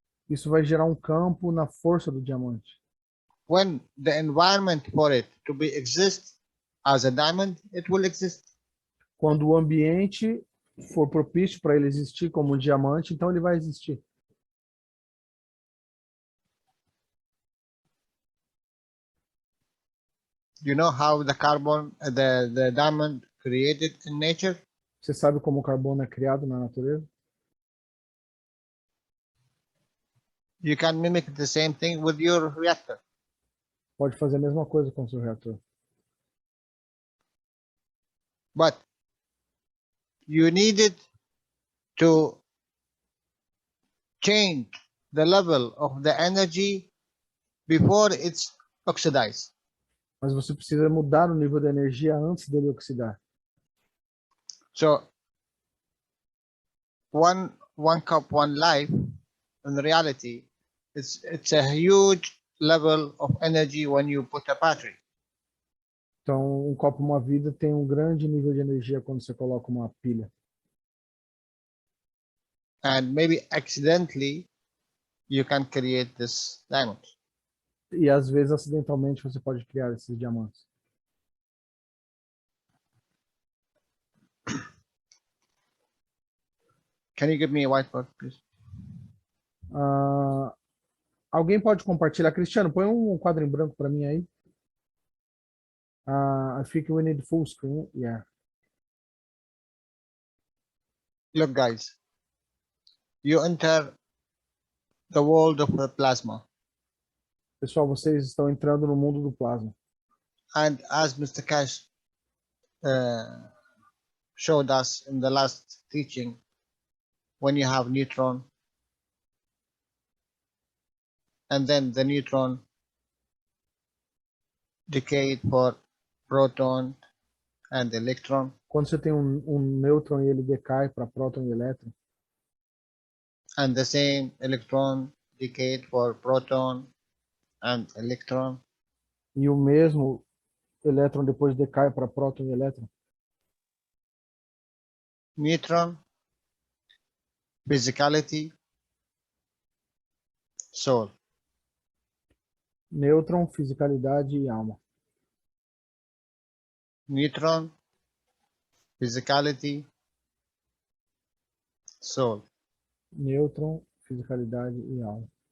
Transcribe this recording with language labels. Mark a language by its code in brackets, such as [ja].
[pt] Isso vai gerar um campo na força do diamante. [en] When the environment for it to be exist as a diamond, it will exist. [pt] Quando o ambiente for propício para ele existir como um diamante, então ele vai existir. [en] You know how the carbon, the diamond created in nature? [pt] Você sabe como o carbono é criado na natureza? [en] You can mimic the same thing with your reactor. [pt] Pode fazer a mesma coisa com o seu reator. [en] But you needed to change the level of the energy before it's oxidized. [pt] Mas você precisa mudar o nível de energia antes dele oxidar. [en] So one cup, one life, in reality, it's a huge level of energy when you put a battery. [pt] Então, um copo, uma vida tem um grande nível de energia quando você coloca uma pilha. [en] And maybe accidentally, you can create this diamond. [pt] E às vezes, acidentalmente, você pode criar esses diamantes. [en] Can you give me a whiteboard, please? [pt] Alguém pode compartilhar? Cristiano, põe um quadro em branco para mim aí. [en] I think we need full screen. Yeah. Look, guys, you enter the world of the plasma. [pt] Pessoal, vocês estão entrando no mundo do plasma. [en] And as Mr. Cash showed us in the last teaching, when you have neutron, and then the neutron decayed for proton and electron, [pt] Quando você tem um nêutron e ele decai para próton e elétron, [en] and the same electron decayed for proton and electron, [pt] e o mesmo elétron depois decai para próton e elétron, [en] neutron, physicality, soul. [pt] nêutron, fisicalidade e alma. [en] Neutron, physicality, soul. [pt] Nêutron, fisicalidade e alma.